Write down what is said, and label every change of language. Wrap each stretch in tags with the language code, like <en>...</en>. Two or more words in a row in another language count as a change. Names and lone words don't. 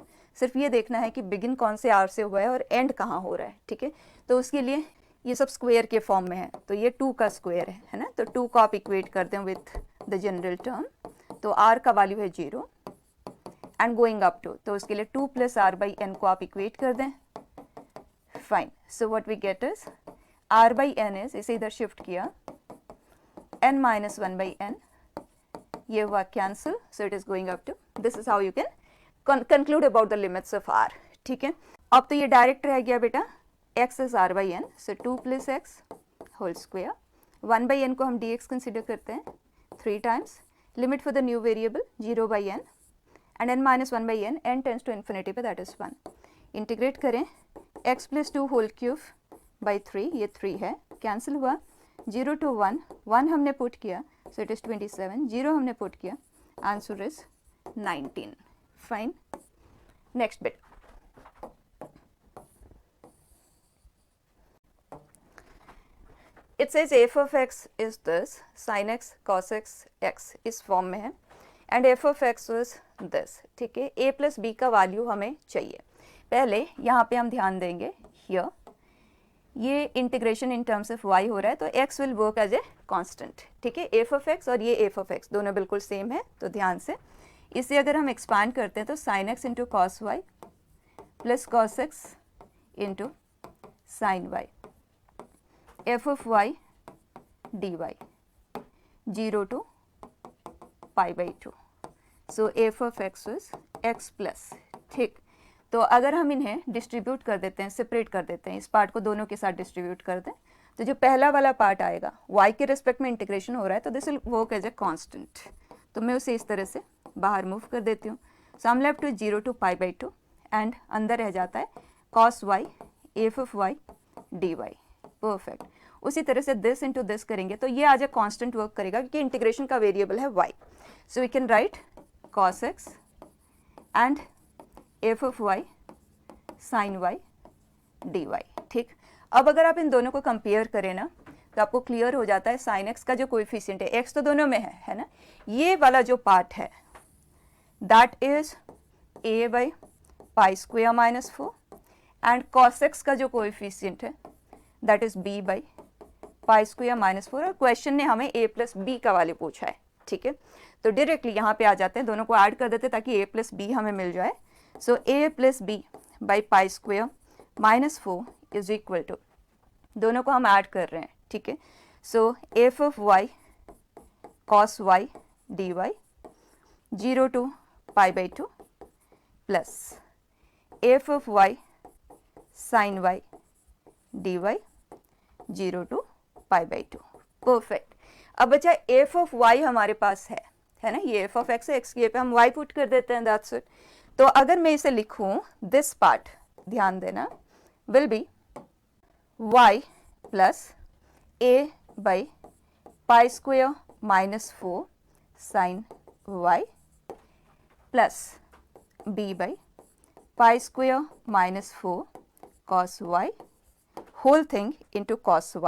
<hi>सिर्फ ये देखना है कि बिगिन कौन से r से हुआ है और एंड कहाँ हो रहा है. ठीक है, तो उसके लिए ये सब स्क्वायर के फॉर्म में है तो ये 2 का स्क्वायर है ना. तो 2 को आप इक्वेट कर दें</hi> <en>with the general term.</en> <hi>तो r का वैल्यू है 0</hi> <en>and going up to,</en> <hi>तो उसके लिए 2 + r/n को आप इक्वेट कर दें.</hi> <en>fine. so what we get is r/n is,</en> <hi>इसे इधर शिफ्ट किया, n - 1/n. ये हुआ कैंसिल.</hi> <en>so it is going up to. this is how you can conclude about the limits of r.</en> <hi>ठीक है, अब तो ये डायरेक्ट रह गया बेटा.</hi> <en>x is r/n, so 2 + x whole square.</en> <hi>1/n को हम dx कंसिडर करते हैं 3 टाइम्स.</hi> <en>limit for the new variable 0/n and n minus one by n, n tends to infinity पे, that is 1.</en> <hi>इंटीग्रेट करें, x</hi> <en>plus 2 whole cube by</en> <hi>3, ये 3 है, कैंसिल हुआ, 0 to 1, 1 हमने पुट किया,</hi> <en>so it is</en> <hi>27, 0 हमने पुट किया,</hi> <en>answer is</en> <hi>19.</hi> <en>fine. next bit. It says f of x is this, sin x cos x</en> <hi>इस फॉर्म में है,</hi> <en>and f of x was this.</en> <hi>ठीक है, a प्लस b का वैल्यू हमें चाहिए. पहले यहाँ पे हम ध्यान देंगे, हियर ये इंटीग्रेशन</hi> <en>in terms of</en> <hi>y हो रहा है, तो</hi> <en>x will work as a constant.</en> <hi>ठीक है,</hi> <en>f of x</en> <hi>और ये</hi> <en>f of x</en> <hi>दोनों बिल्कुल सेम है, तो ध्यान से इसे अगर हम एक्सपांड करते हैं तो</hi> <en>sin x into cos y plus cos x into sin y, f of y dy 0 to pi by 2. so f of x is x plus.</en> <hi>ठीक, तो अगर हम इन्हें डिस्ट्रीब्यूट कर देते हैं, सेपरेट कर देते हैं, इस पार्ट को दोनों के साथ डिस्ट्रीब्यूट कर दें, तो जो पहला वाला पार्ट आएगा y के रिस्पेक्ट में इंटीग्रेशन हो रहा है, तो</hi> <en>this will work as a constant.</en> <hi>तो मैं उसे इस तरह से बाहर मूव कर देती हूँ. सो हम</hi> <en>left to 0 to pi by 2 and</en> <hi>अंदर रह जाता है</hi> <en>cos y f of y dy.</en> <hi>परफेक्ट. उसी तरह से</hi> <en>this into this</en> <hi>करेंगे तो ये</hi> <en>as a constant</en> <hi>वर्क करेगा, क्योंकि इंटीग्रेशन का वेरिएबल है y.</hi> <en>so we can write cos x and f of y sin y dy.</en> <hi>ठीक, अब अगर आप इन दोनों को कंपेयर करें ना, तो आपको क्लियर हो जाता है sin x का जो कोएफिशिएंट है, x तो दोनों में है ना, ये वाला जो पार्ट है</hi> <en>that is a by pi square minus 4, and cos x</en> <hi>का जो कोएफिशिएंट है</hi> <en>that is b by pi square minus 4.</en> <hi>और क्वेश्चन ने हमें</hi> <en>a plus b</en> <hi>का वैल्यू पूछा है. ठीक है, तो डायरेक्टली यहाँ पे आ जाते हैं, दोनों को ऐड कर देते हैं ताकि</hi> <en>a plus b</en> <hi>हमें मिल जाए.</hi> <en>so a plus b by pi square minus 4 is equal to,</en> <hi>दोनों को हम ऐड कर रहे हैं. ठीक है,</hi> <en>so f of y cos y dy 0 to pi by 2 plus f of y sin y dy 0 to pi by 2. perfect.</en> <hi>अब बचा</hi> <en>f of y</en> <hi>हमारे पास है ना, ये</hi> <en>f of x</en> <hi>है, x की पे हम y पुट कर देते हैं,</hi> <en>that's it.</en> <hi>तो अगर मैं इसे लिखूं,</hi> <en>this part</en> <hi>ध्यान देना</hi> <en>will be y plus a by pi square minus 4 sin y plus b by pi square minus 4 cos y whole thing into cos y.</en>